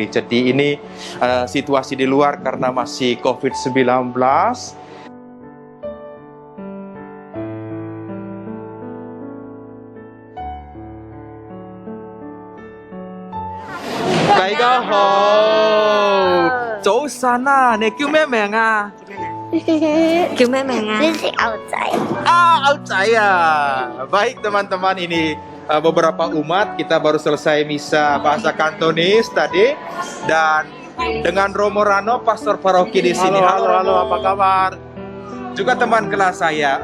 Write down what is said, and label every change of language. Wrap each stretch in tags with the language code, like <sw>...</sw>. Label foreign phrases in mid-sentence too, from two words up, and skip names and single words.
<id>Jadi ini situasi di luar karena masih COVID-19. Kaiga ho,</id> <yue>早晨啊，你叫咩名啊？叫咩名啊？呢隻牛仔。 Outsai ya.</yue> <id>Baik teman-teman, ini beberapa umat, kita baru selesai misa bahasa Kantonis tadi, dan dengan Romo Rano, pastor paroki di sini. Halo, apa kabar? Juga teman kelas saya.</id>